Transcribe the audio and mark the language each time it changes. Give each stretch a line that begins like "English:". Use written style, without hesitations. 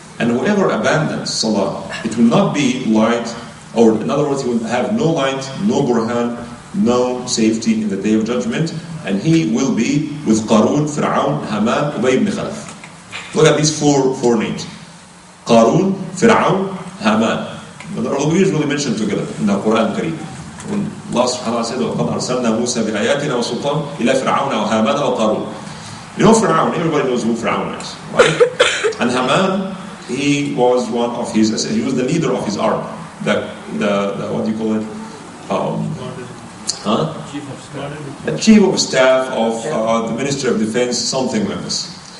English: And whoever abandons salah, it will not be light, or in other words, he will have no light, no burhan, no safety in the day of judgment, and he will be with Qarun, Fir'aun, Haman, Ubay ibn Khalaf. Look at these four names. Qarun, Fir'aun, Haman. The always really mentioned together in the Quran Kareem. When Allah subhanahu wa ta'ala said,
Arabic: وَقَدْ أَرْسَلْنَا مُوسَى بِآيَاتِنَا وَسُلْطَانٍ إِلَى فِرْعَوْنَ وَهَامَانَ وَقَارُونَ.
English: You know Fir'aun, everybody knows who Fir'aun is, right? And Haman, he was he was the leader of his army. The what do you call it? The chief of staff of the Ministry of Defense, something like this.